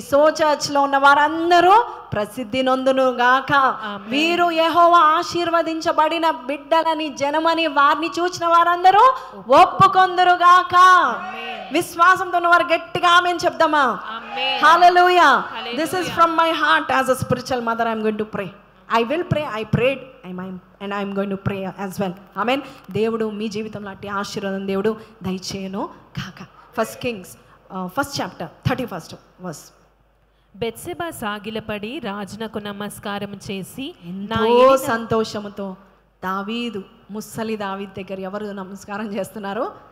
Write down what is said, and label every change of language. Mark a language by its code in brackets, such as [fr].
[te] So చర్చ్లో ఉన్న వారందరూ ప్రసిద్ధి నొందును గాక. వీరు యెహోవా ఆశీర్వదించబడిన బిడ్డలని జనమని వారిని చూచిన వారందరూ ఒప్పుకొందురు గాక. విశ్వాసంతో ఉన్న వారు గట్టిగా ఆమేన్ చెప్దామా? హల్లెలూయా. [en] This is from my heart as a spiritual mother. I'm going to pray. I will pray. I prayed and I am going to pray as well. Amen. [te] దేవుడు మీ జీవితంలో అట్టి ఆశీర్వాదం దేవుడు దయచేయను కాక. [en] First Kings first chapter 31st verse. [te] Bathsheba సాగిలపడి రాజునకు నమస్కారం చేసి ఎంతో సంతోషముతో దావీదు, ముస్సలి దావీదు దగ్గర ఎవరు నమస్కారం చేస్తున్నారు?